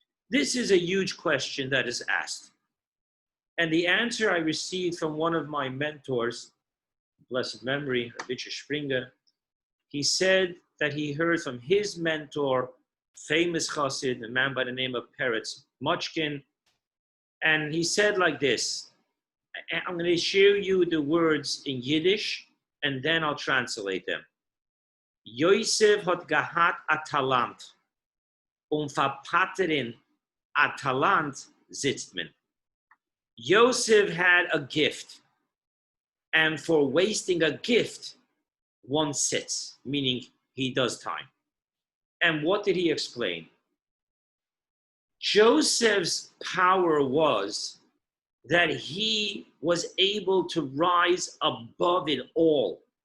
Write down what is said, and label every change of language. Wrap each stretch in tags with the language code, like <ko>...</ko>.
<en>This is a huge question that is asked. And the answer I received from one of my mentors, blessed memory, Lipszyc Springer, he said that he heard from his mentor, famous chassid, a man by the name of Peretz Mochkin, and he said like this. I'm going to share you the words in Yiddish, and then I'll translate them.</en> <yi>Yosef hat gehat a Talant, verpattern a Talant sitzt man.</yi> <en>Yosef had a gift, and for wasting a gift, one sits, meaning he does time. And what did he explain? Joseph's power was that he was able to rise above it all.</en>